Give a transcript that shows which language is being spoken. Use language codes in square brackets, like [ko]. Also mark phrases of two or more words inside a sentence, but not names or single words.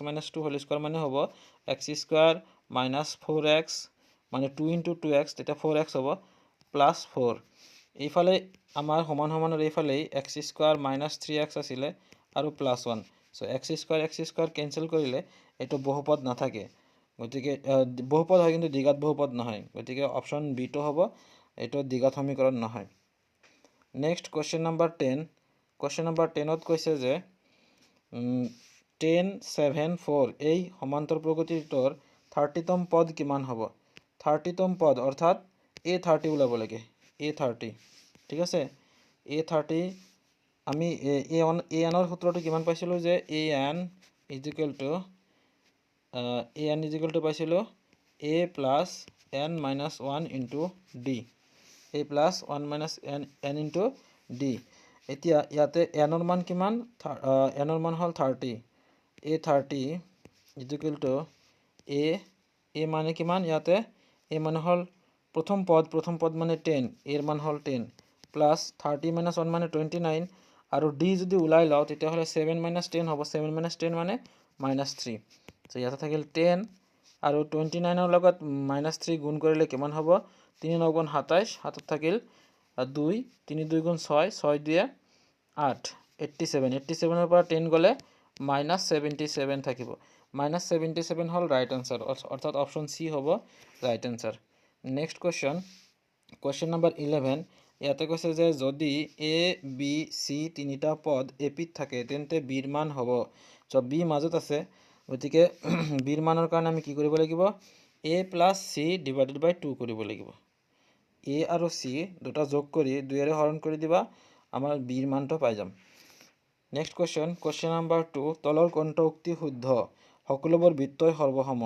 [as] - 2 হোল স্কয়ার মানে হ'ব x স্কয়ার - 4x মানে 2 * 2x তেতিয়া 4x হ'ব প্লাস 4 এইফালে আমাৰ সমান সমানৰ এইফালেই x স্কয়ার - 3x আছিলে আৰু প্লাস 1 সো x স্কয়ার কেনসেল কৰিলে এটো বহুপদ নাথাকে গতিকে বহুপদ হয় কিন্তু দ্বিঘাত বহুপদ নহয় গতিকে অপশন বি টো হ'ব এটো দ্বিঘাত সমীকৰণ নহয় [en] next question number 10 question number 10 [as] ত কৈছে যে 10 7 4 এই সমান্তর প্রগতিটোৰ 30তম পদ কিমান হ'ব 30তম পদ অর্থাৎ a30 ওলাব লাগে a30 ঠিক আছে a30 আমি an ৰ সূত্ৰটো কিমান পাইছিলো যে an পাইছিলো [en] a plus n minus 1 into d a plus 1 minus n into d [as] এতিয়া ইয়াতে n ৰ মান কিমান n ৰ মান হল 30 a30 a মানে কিমান ইয়াতে a মানে হল প্রথম পদ মানে 10 এর মান হল 10 প্লাস 30 minus 1 মানে 29 আৰু d যদি উলাই লাও তেতিয়া হলে 7 minus 10 হ'ব 7 minus 10 মানে -3 সো ইয়াতে থাকিল 10 আৰু 29 ৰ লগত -3 গুণ কৰিলে কিমান হ'ব 3 9 গুণ 27 হাতত থাকিল 2 3 2 গুণ 6 6 2 8 87 ৰ পৰা 10 গলে -77 থাকিব -77 হল [en] right answer [as] অর্থাৎ [en] option C [as] হ'ব [en] right answer next question number 11 [as] ইয়াতে কৈছে যে যদি এ বি সি তিনিটা পদ এপিত থাকে তেন্তে বিৰ মান হ'ব সো বি মাজত আছে গতিকে বিৰ মানৰ কাৰণে আমি কি কৰিব লাগিব a + c / 2 কৰিব লাগিব a আৰু c দুটা যোগ কৰি 2 এৰে হৰণ কৰি দিবা আমাৰ বিৰ মানটো পাই যাম [en] next question number 2 [as] তলৰ কোনটো উক্তি শুদ্ধ সকলোবোৰ বৃত্তই সৰ্বসম